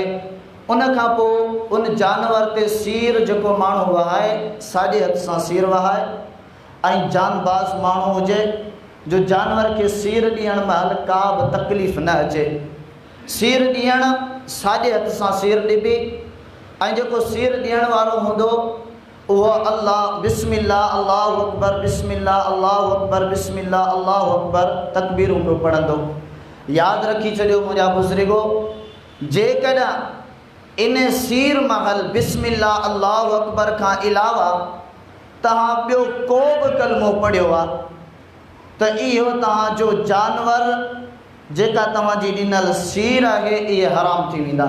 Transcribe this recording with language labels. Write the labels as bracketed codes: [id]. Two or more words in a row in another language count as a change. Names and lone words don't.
[sd] उन खां पोइ उन जानवर ते सीर जेको माण्हू वहाए, साॼे हथ सां सीर वहाए। ऐं जानबाज़ माण्हू हुजे जो जानवर के सीर ॾियण महिल का बि तकलीफ़ न अचे। सीर ॾियणु साॼे हथ सां सीर ॾिबी, ऐं जेको सीर ॾियण वारो हूंदो उहो अल्लाह [ar] بسم الله الله أكبر، بسم الله الله أكبر، بسم الله الله أكبر [sd] तकबीरूं पियो पढ़ंदो। यादि रखी छॾियो मुंहिंजा बुज़ुर्गो, जेकॾहिं इन सीर महल [ar] بسم الله الله أكبر [sd] खां अलावा तव्हां ॿियो को बि कलमो पढ़ियो आहे त इहो तव्हांजो जानवर जेका तव्हांजी ॾिनल सीर आहे इहे हराम थी वेंदा।